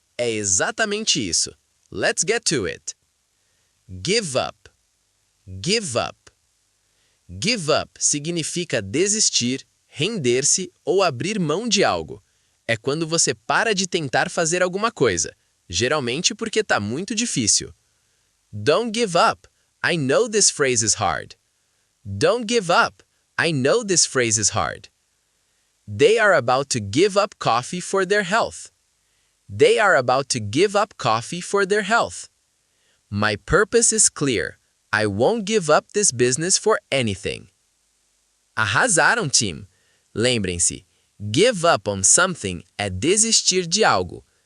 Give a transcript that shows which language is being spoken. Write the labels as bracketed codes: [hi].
[pt] É exatamente isso. [en] Let's get to it. Give up. Give up. [pt] Give up significa desistir, render-se ou abrir mão de algo. É quando você para de tentar fazer alguma coisa, geralmente porque está muito difícil. [en] Don't give up. I know this phrase is hard. Don't give up. I know this phrase is hard. They are about to give up coffee for their health. They are about to give up coffee for their health. My purpose is clear. I won't give up this business for anything. [pt] Arrasaram, team! Lembrem-se, [en] give up on something [pt] é desistir de algo.